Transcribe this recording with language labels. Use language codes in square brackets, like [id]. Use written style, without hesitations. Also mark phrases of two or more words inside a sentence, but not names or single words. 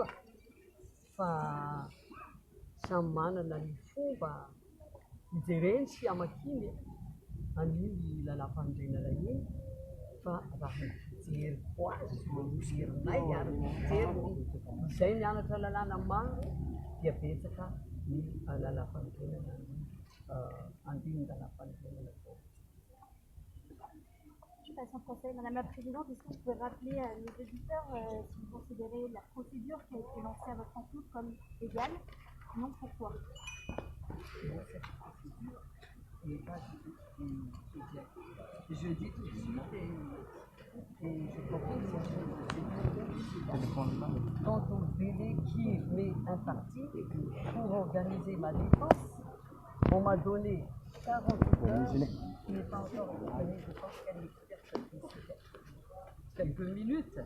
[mg] fa samy manana ny fomba hijereny sy hamakiny an'iny lalam-pandrenana iny fa raha mijery ko azy mijerinay ary mijery izay mianatra lalàna maro dia betsaka ny lalam-pandrenana andiny lalam-pandrenana koa. [fr] Je passe en français. Madame la Présidente, est-ce que vous pouvez rappeler à nos auditeurs si vous considérez la procédure qui a été lancée à votre encontre comme légale? Non, pourquoi? Je dis tout de suite et je propose quant au délai qui m'est imparti pour organiser ma défense, on m'a donné 48 heures, qui n'est pas encore terminée, je pense qu'elle est quelques minutes.